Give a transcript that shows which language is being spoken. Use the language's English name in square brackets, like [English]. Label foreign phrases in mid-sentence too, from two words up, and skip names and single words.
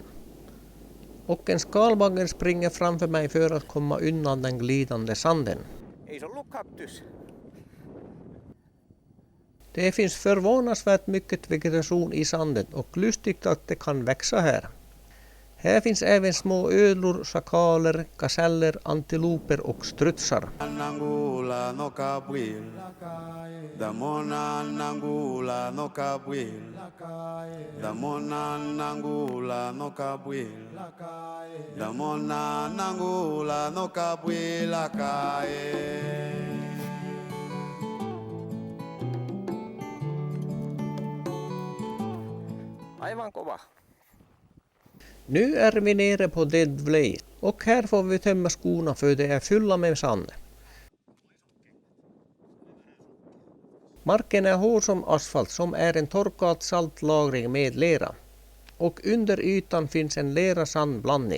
[Swedish] Och en skalbagge springer framför mig för att komma undan den glidande sanden. [Finnish] Ei se ollut kaktus. [Swedish] Det finns förvånansvärt mycket vegetation i sanden och lustigt att det kan växa här. Här finns även små ödlor, schakaler, gaseller, antiloper och strutsar. Nangula no kabwil. Damona nangula no kabwil. Damona nangula no kabwil. Damona nangula no kabwil akae. [Finnish] Aivan kova. [Swedish] Nu är vi nere på Dead Vlei och här får vi tömma skorna för det är fulla med sand. Marken är hård som asfalt som är en torkad saltlagring med lera. Och under ytan finns en lera-sandblandning.